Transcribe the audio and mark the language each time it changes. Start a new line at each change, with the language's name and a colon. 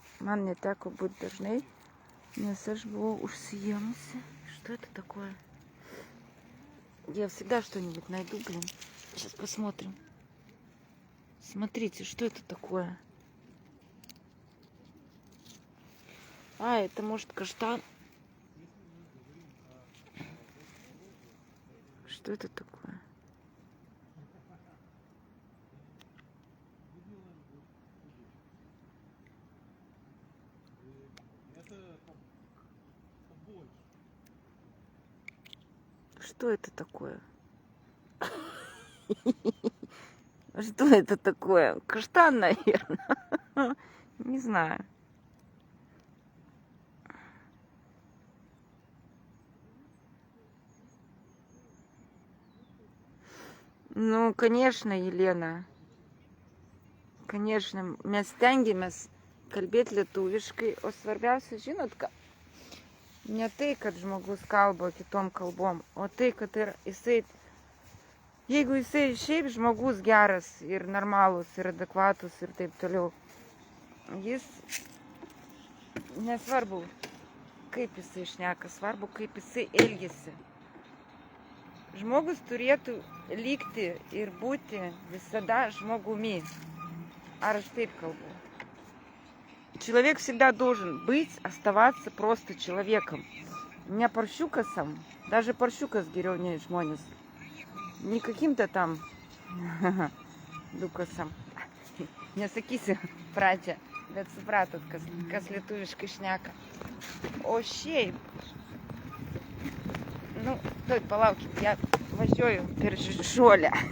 Lithuanian: Man neteko būt dažnai, nes aš buvau užsiėmusi.
Russian: Что это такое? Я всегда что-нибудь найду, блин. Сейчас посмотрим. Смотрите, что это такое? Это может каштан. Что это такое? Что это такое? Что это такое? Каштан, наверное. Не знаю. Nu, конечно, Елена.
Lithuanian: Конечно, mes stengiamės kalbėti lietuviškai, o svarbiausia, žinot, ne tai, kad žmogus kalba kitom kalbom, o tai, kad jeigu jisai šiaip žmogus geras ir normalus ir adekvatus ir taip toliau, jis nesvarbu, kaip jisai šneka, svarbu, kaip jisai elgiasi. Žmogus turėtų likti ir būti visada žmogumi. Ar aš taip kalbu?
Russian: Человек всегда должен быть, оставаться просто человеком.
Lithuanian: Не парšiukasam, даже paršiukas geriau nei žmonės.
Russian: Не каким-то там dukasam.
Lithuanian: Nesakysiu pradžią, bet supratot, kas lietuviškai šneka. O šiaip,
Russian: ну, стой,
Lithuanian: пalaukit, я važiuoju per žolę.